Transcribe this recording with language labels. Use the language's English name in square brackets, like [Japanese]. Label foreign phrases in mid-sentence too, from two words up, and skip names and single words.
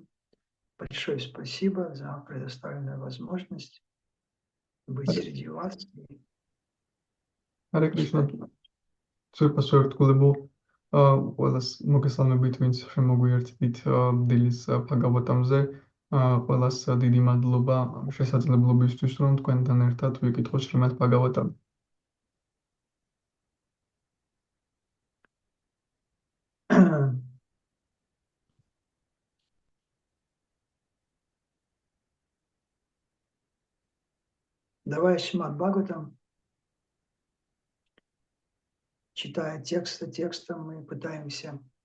[Russian] Большое спасибо за предоставленную возможность быть среди вас. [Sanskrit] Hare Krishna. [Georgian] Სუპასვერტკულებო ყველას მოგესალმებით, ვინც შემოგვიერთდით დილის ბჰაგავატამზე. ყველას დიდი მადლობა შესაძლებლობისთვის, რომ თქვენთან ერთად ვიკითხოთ შრიმად ბჰაგავატამი. [Russian] Давай Шримад Бхагаватам, читая текст за текстом, мы пытаемся